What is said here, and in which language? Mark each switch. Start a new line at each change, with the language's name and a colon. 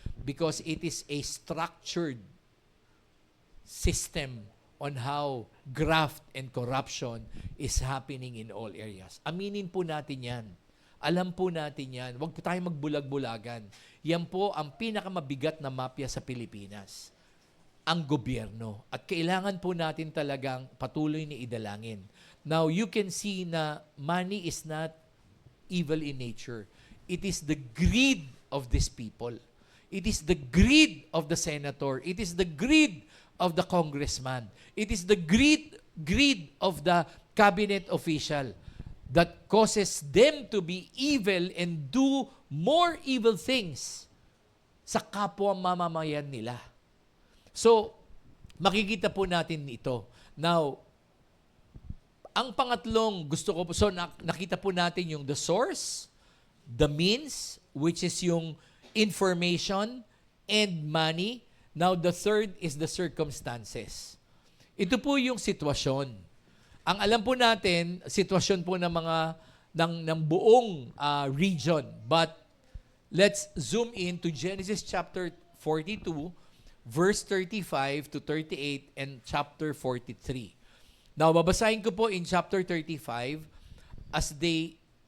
English: Because it is a structured system on how graft and corruption is happening in all areas.
Filipino: Aminin po natin yan. Alam po natin yan. Huwag po tayong magbulag-bulagan. Yan po ang pinakamabigat na mafia sa Pilipinas. Ang gobyerno. At kailangan po natin talagang patuloy ni idalangin.
English: Now, you can see na money is not evil in nature. It is the greed of these people. It is the greed of the senator. It is the greed of the congressman. It is the greed of the cabinet official that causes them to be evil and do more evil things
Filipino: sa kapwa mamamayan nila. So, makikita po natin ito. Now, ang pangatlong gusto ko po, so nakita po natin yung
English: the source, the means,
Filipino: which is yung
English: information and money. Now, the third is the circumstances.
Filipino: Ito po yung sitwasyon. Ang alam po natin, sitwasyon po ng ng buong region.
English: But let's zoom in to Genesis chapter 42, verse 35 to 38, and chapter 43.
Filipino: Now, babasahin ko po in chapter 35
English: as they...